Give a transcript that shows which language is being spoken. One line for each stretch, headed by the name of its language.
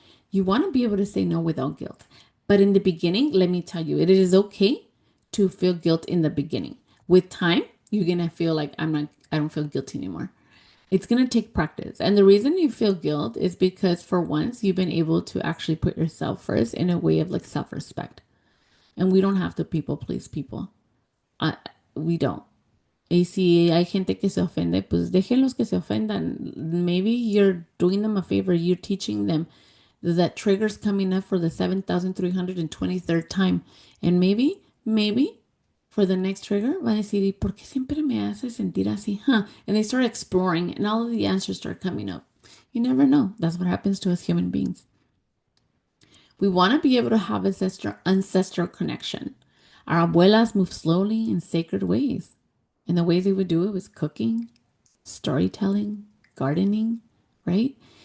English: You want to be able to say no without guilt. But in the beginning, let me tell you, it is okay to feel guilt in the beginning. With time, you're going to feel like I don't feel guilty anymore. It's going to take practice. And the reason you feel guilt is because for once you've been able to actually put yourself first in a way of like self-respect. And we don't have to people please people. Uh, we don't.
Spanish: Y si hay gente que se ofende, pues déjenlos que se ofendan.
English: Maybe you're doing them a favor. You're teaching them that trigger's coming up for the 7,323rd time. And maybe for the next trigger,
Spanish: va a decir, ¿y por qué siempre me hace sentir así? Huh?
English: And they start exploring, and all of the answers start coming up. You never know. That's what happens to us human beings. We want to be able to have ancestral connection. Our abuelas move slowly in sacred ways. And the ways they would do it was cooking, storytelling, gardening, right?